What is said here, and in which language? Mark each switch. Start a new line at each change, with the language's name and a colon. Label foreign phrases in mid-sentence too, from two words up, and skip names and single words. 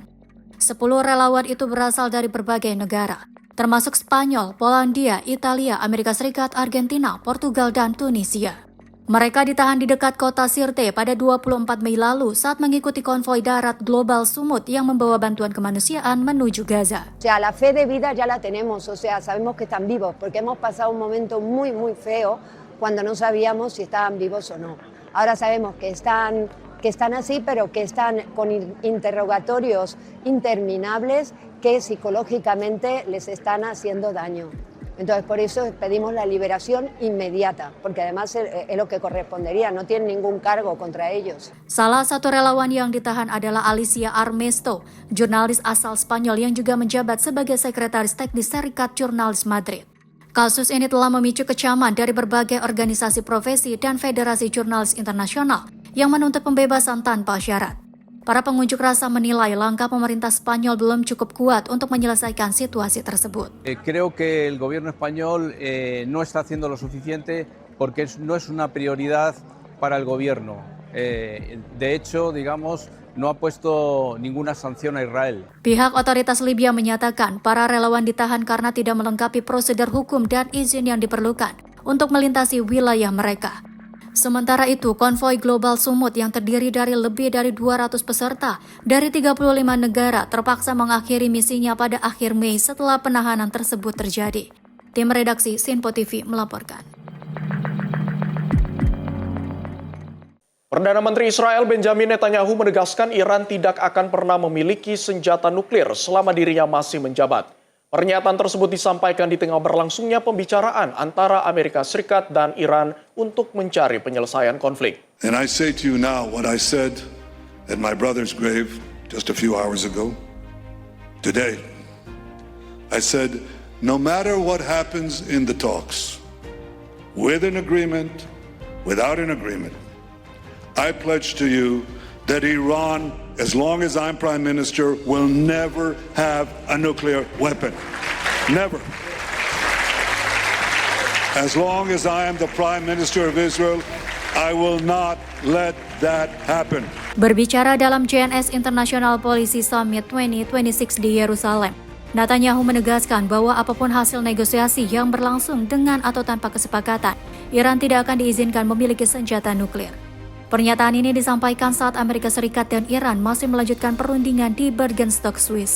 Indonesian: 10 relawan itu berasal dari berbagai negara, termasuk Spanyol, Polandia, Italia, Amerika Serikat, Argentina, Portugal, dan Tunisia. Mereka ditahan di dekat kota Sirte pada 24 Mei lalu saat mengikuti konvoi darat Global Sumut yang membawa bantuan kemanusiaan menuju Gaza.
Spanish: O sea, la fe de vida ya la tenemos, o sea, sabemos que están vivos, porque hemos pasado un momento muy, muy feo cuando no sabíamos si estaban vivos o no. Ahora sabemos que están así, pero que están con interrogatorios interminables que psicológicamente les están haciendo daño. Entonces, por eso pedimos la liberación inmediata, porque además es lo que correspondería, no tienen ningún cargo contra ellos.
Indonesian: Salah satu relawan yang ditahan adalah Alicia Armesto, jurnalis asal Spanyol yang juga menjabat sebagai sekretaris teknis Serikat Jurnalis Madrid. Kasus ini telah memicu kecaman dari berbagai organisasi profesi dan federasi jurnalis internasional yang menuntut pembebasan tanpa syarat. Para pengunjuk rasa menilai langkah pemerintah Spanyol belum cukup kuat untuk menyelesaikan situasi tersebut.
Spanish: Creo que el gobierno español no está haciendo lo suficiente porque no es una prioridad para el gobierno. De hecho, digamos, no ha puesto ninguna sanción a Israel.
Indonesian: Pihak otoritas Libya menyatakan para relawan ditahan karena tidak melengkapi prosedur hukum dan izin yang diperlukan untuk melintasi wilayah mereka. Sementara itu, konvoi Global Sumut yang terdiri dari lebih dari 200 peserta dari 35 negara terpaksa mengakhiri misinya pada akhir Mei setelah penahanan tersebut terjadi. Tim redaksi Sinpo TV melaporkan. Perdana Menteri Israel Benjamin Netanyahu menegaskan Iran tidak akan pernah memiliki senjata nuklir selama dirinya masih menjabat. Pernyataan tersebut disampaikan di tengah berlangsungnya pembicaraan antara Amerika Serikat dan Iran untuk mencari penyelesaian konflik.
English: And I say to you now what I said at my brother's grave just a few hours ago. Today, I said, no matter what happens in the talks, with an agreement, without an agreement, I pledge to you that Iran, as long as I'm Prime Minister, will never have a nuclear weapon. Never. As long as I am the Prime Minister of Israel, I will not let that happen.
Indonesian: Berbicara dalam JNS International Policy Summit 2026 di Yerusalem, Netanyahu menegaskan bahwa apapun hasil negosiasi yang berlangsung dengan atau tanpa kesepakatan, Iran tidak akan diizinkan memiliki senjata nuklir. Pernyataan ini disampaikan saat Amerika Serikat dan Iran masih melanjutkan perundingan di Bergenstock, Swiss.